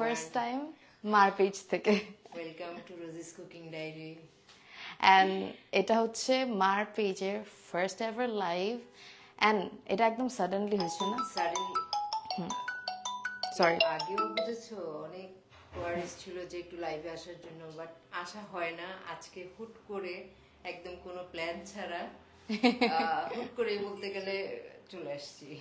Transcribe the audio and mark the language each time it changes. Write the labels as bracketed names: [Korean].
[Bangla] first time মার page থেকে [English] welcome to Rosie's Cooking Diary. [Bangla] and এটা হচ্ছে মার পেজের ফার্স্ট এভার লাইভ and এটা একদম সাডেনলি হয়েছে না [English] Suddenly, [Bangla] সরি আগেও বুঝেছো অনেক কোয়ারিজ ছিল যে একটু লাইভে আসার জন্য, বাট আসা হয় না। আজকে হুট করে একদম কোনো প্ল্যান ছাড়া হুট করে বলতে গেলে চলে আসছি।